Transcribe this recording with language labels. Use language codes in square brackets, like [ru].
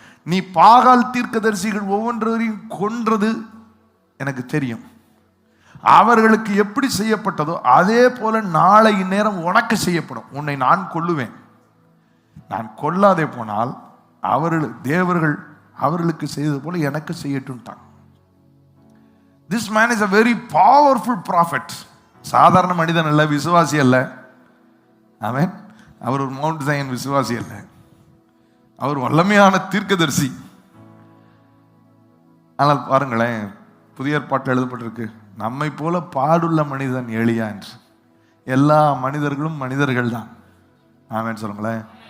[ta] நீ பாகால் தீர்க்கதரிசிகள் ஒவ்வொன்றையும் கொன்றது எனக்கு தெரியும், அவர்களுக்கு எப்படி செய்யப்பட்டதோ அதே போல நாளை இந்நேரம் உனக்கு செய்யப்படும், உன்னை நான் கொல்லுவேன். நான் கொல்லாதே போனால் தேவர்கள் அவர்களுக்கு செய்தது போல எனக்கு செய்யட்டும்ட்டான். [en] This man is a very powerful prophet. [ta] சாதாரண மனிதன் அல்ல, விசுவாசி அல்ல. ஆமென். அவர் ஒரு மவுண்ட் சயன் விசுவாசி அல்ல, அவர் வல்லமையான தீர்க்கதரிசி. ஆனால் பாருங்களேன், புதிய ஏற்பாட்டில் எழுதப்பட்டிருக்கு, நம்மை போல பாடுள்ள மனிதன் எலியா என்று. எல்லா மனிதர்களும் மனிதர்கள் தான். ஆமென் சொல்லுங்களேன்.